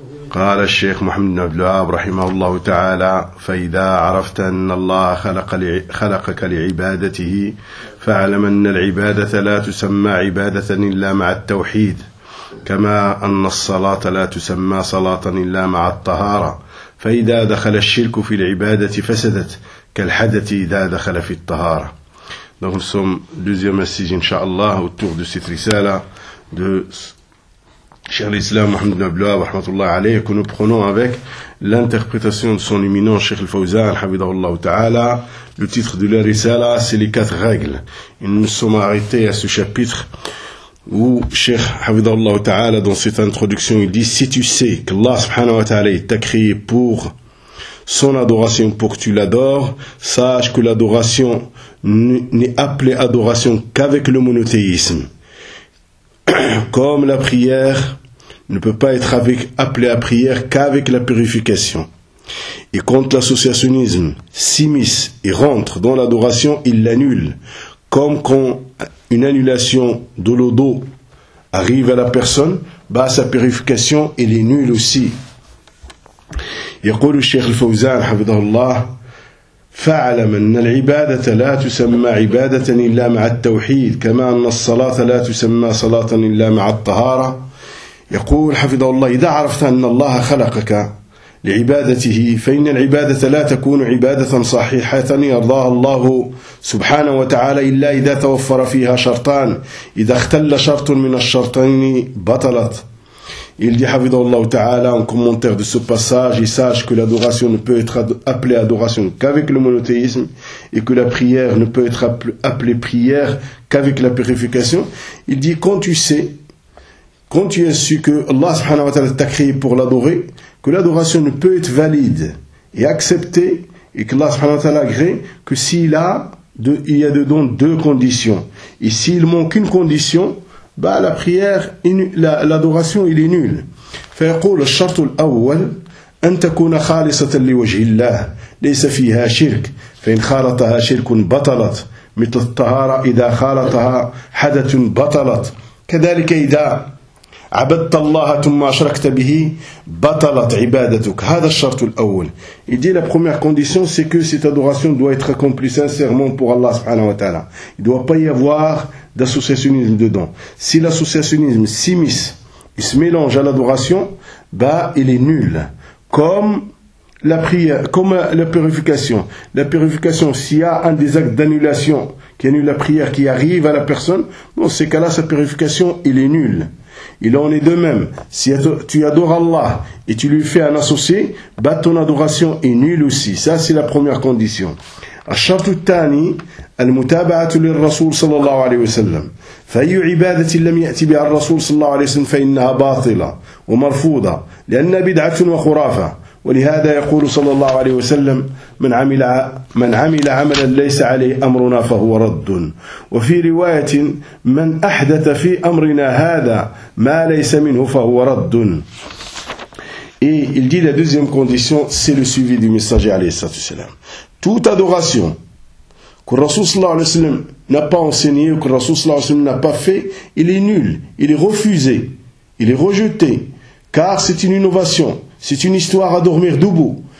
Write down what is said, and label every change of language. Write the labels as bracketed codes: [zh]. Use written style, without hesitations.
[ar] قال الشيخ محمد بن عبد الوهاب رحمه الله تعالى: فإذا عرفت أن الله خلقك لعبادته فاعلم أن العبادة لا تسمى عبادة إلا مع التوحيد، كما أن الصلاة لا تسمى صلاة إلا مع الطهارة. فإذا دخل الشرك في العبادة فسدت كالحدث إذا دخل في الطهارة. [fr] Donc nous sommes deuxième message inshallah autour de cette risala de Cheikh l'Islam Mohamed Ibn Abdelwahab rahmatullah alayhi, que nous prenons avec l'interprétation de son éminent Cheikh Al-Fawzan hafidhahullah ta'ala. Le titre de la risala, c'est les quatre règles. Nous nous sommes arrêtés à ce chapitre où Cheikh hafidhahullah ta'ala, dans cette introduction, il dit: si tu sais qu'Allah subhanahu wa ta'ala t'a créé pour son adoration, pour que tu l'adores, sache que l'adoration n'est appelée adoration qu'avec le monothéisme. Comme la prière ne peut pas être appelée à prière qu'avec la purification. Et quand l'associationnisme s'immisce et rentre dans l'adoration, il l'annule. Comme quand une annulation de l'eau d'eau arrive à la personne, bah, sa purification, elle est nulle aussi. [ar] يقول الشيخ الفوزان حفظه الله: فاعلم أن العبادة لا تسمى عبادة إلا مع التوحيد، كما أن الصلاة لا تسمى صلاة إلا مع الطهارة. يقول حفظه الله: إذا عرفت أن الله خلقك لعبادته فإن العبادة لا تكون عبادة صحيحة يرضاها الله سبحانه وتعالى إلا إذا توفر فيها شرطان، إذا اختل شرط من الشرطين بطلت. [fr] Il dit, Havidallahu ta'ala, en commentaire de ce passage: il sache que l'adoration ne peut être appelée adoration qu'avec le monothéisme, et que la prière ne peut être appelée prière qu'avec la purification. Il dit, quand tu sais, quand tu as su que Allah subhanahu wa ta'ala t'a créé pour l'adorer, que l'adoration ne peut être valide et acceptée, et que Allah subhanahu wa ta'ala agrée, que s'il a, il y a dedans deux conditions. Et s'il manque une condition, bah, la prière, l'adoration, il est nul. [ar] فيقول الشرط الأول أن تكون خالصة لوجه الله ليس فيها شرك فإن خالطها شرك بطلت مثل الطهارة إذا خالطها حدث بطلت كذلك إذا عبدت الله ثم أشركت به بطلت عبادتك هذا الشرط الأول. [fr] Il dit, la première condition, c'est que cette adoration doit être accomplie sincèrement pour Allah subhanahu wa ta'ala. Il doit pas y avoir d'associationnisme dedans. Si l'associationnisme s'immisce, il se mélange à l'adoration, bah, il est nul. Comme la prière, comme la purification. La purification, s'il y a un des actes d'annulation qui annule la prière qui arrive à la personne, dans ces cas-là, sa purification, il est nul. Il en est de même. Si tu adores Allah et tu lui fais un associé, bah, ton adoration est nulle aussi. Ça, c'est la première condition. [ar] الشرط الثاني المتابعة للرسول صلى الله عليه وسلم فأي عبادة لم يأتي بها الرسول صلى الله عليه وسلم فإنها باطلة ومرفوضة لأنها بدعة وخرافة ولهذا يقول صلى الله عليه وسلم من عمل عملا ليس عليه أمرنا فهو رد وفي رواية من أحدث في أمرنا هذا ما ليس منه فهو رد. [fr] Et il dit, la deuxième condition, c'est le suivi du messager [ar] عليه الصلاة والسلام. [fr] Toute adoration que le Rasoul sallallahu alayhi wa sallam n'a pas enseigné ou que le Rasoul sallallahu alayhi wa sallam n'a pas fait, il est nul, il est refusé, il est rejeté, car c'est une innovation, c'est une histoire à dormir debout.